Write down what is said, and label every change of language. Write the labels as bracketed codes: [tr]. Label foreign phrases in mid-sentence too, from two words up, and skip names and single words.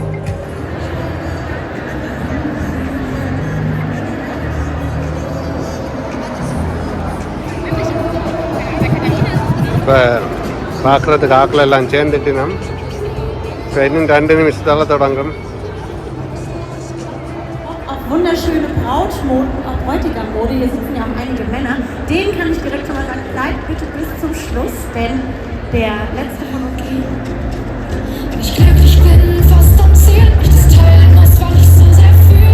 [ta] இப்போ பார்க்குறதுக்கு ஆக்கள் எல்லாம் சேர்ந்துட்டு நம் இப்போ இன்னும் 2 நிமிஷத்தால் தொடங்கும். [de] Wunderschöne Bräutigammode, hier sitzen ja auch einige Männer, denen kann ich direkt schon mal sagen, bleibt bitte bis zum Schluss, denn der letzte von uns Wenn ich glücklich bin, fast am Ziel, ich das teilen muss, weil ich so sehr fühl.